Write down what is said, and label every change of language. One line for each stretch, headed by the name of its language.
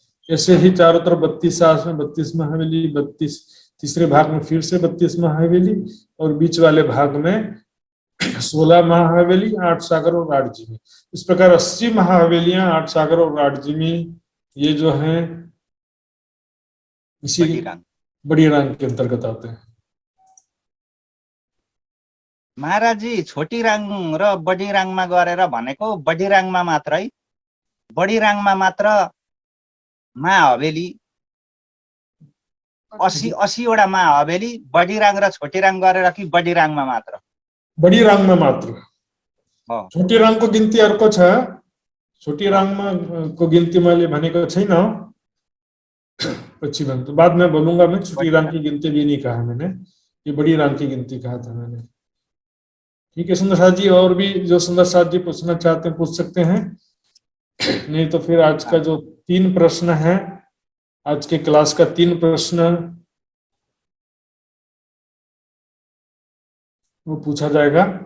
Hindi: ऐसे ही चारों तरफ 32 सास में 32 महाहवेली, 32 तीसरे भाग में फिर से 32 महाहवेली और बीच वाले भाग में 16 महाहवेली, 8 सागर और 8 जिमी। इस प्रकार 80 महाहवेलियां, 8 सागर और 8 जिमी, ये जो है इसी बड़ी रांग के अंतर्गत आते हैं।
Nepali: महाराज जी, छोटी राङ र बडी राङमा गरेर भनेको बडी राङमा मात्र है, बडी राङमा मात्र मा हवेली 80 वटा मा हवेली, बडी राङ र छोटी राङ गरेर कि बडी राङमा मात्र?
Hindi: बड़ी रांग में मात्र।
Nepali: छोटी रांग को गिनती अर्को छ। छोटी रांग में को गिनती मैले भनेको छैन, पछि भन्छु,
Hindi: बाद में बोलूंगा मैं। छोटी रांग की गिनती भी नहीं कहा मैंने, ये बड़ी रांग की गिनती कहा था मैंने। ठीक है सुंदर साथ जी, और भी जो सुंदर साथ जी पूछना चाहते हैं पूछ सकते हैं, नहीं तो फिर आज का जो 3 प्रश्न है, आज के क्लास का 3 प्रश्न वो पूछा जाएगा।